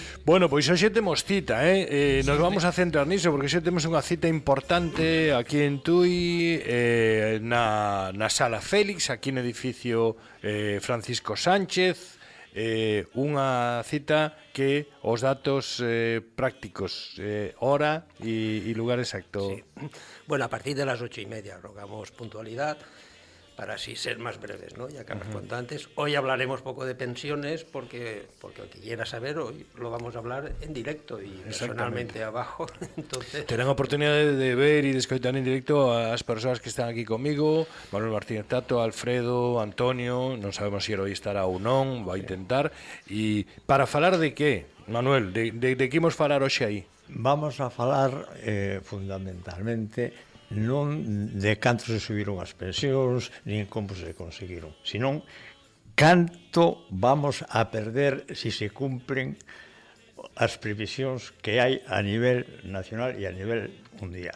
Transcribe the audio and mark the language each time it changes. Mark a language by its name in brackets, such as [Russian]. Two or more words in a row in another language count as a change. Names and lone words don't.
[Galician] Bueno, pois hoxe temos cita, [Spanish] nos vamos a centrar [Galician] niso porque hoxe temos unha cita importante aquí en Tui, na Sala Félix, aquí no edificio Francisco Sánchez, unha cita que os datos prácticos, hora e lugar exacto. [Spanish] Sí. Bueno, a partir de las 8:30 rogamos puntualidad para así ser más breves, ¿no? Ya que hemos contado antes. Hoy hablaremos poco de pensiones porque el que quiera saber hoy lo vamos a hablar en directo y personalmente abajo. Entonces, [Galician] terán a oportunidade de ver e de escoitar en directo as persoas que están aquí comigo, Manuel Martínez Tato, Alfredo, Antonio, non sabemos se hoy estará ou non, vai intentar. E para falar de que, Manuel, de que imos falar hoxe aí? Vamos a falar fundamentalmente non de canto se subiron as pensións, nin como se conseguiron, senón canto vamos a perder se se cumpren as previsións que hai a nivel nacional e a nivel mundial.